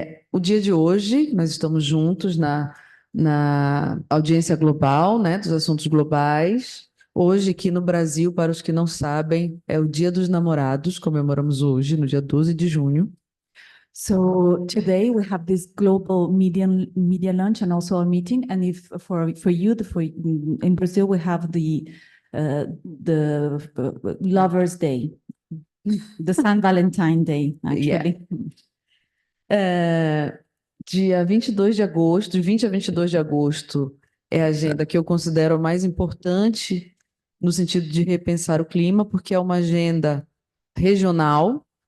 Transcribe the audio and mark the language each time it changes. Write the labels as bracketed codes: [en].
[pt] O dia de hoje, nós estamos juntos na audiência global, né, dos assuntos globais. Hoje, aqui no Brasil, para os que não sabem, é o Dia dos Namorados, comemoramos hoje, no dia 12 de junho. [en] So today we have this global media lunch and also a meeting. And if for you, in Brazil, we have the Lovers' Day, the San Valentine Day, actually. [pt] Dia 22 de agosto, de 20 a 22 de agosto, é a agenda que eu considero a mais importante no sentido de repensar o clima, porque é uma agenda regional.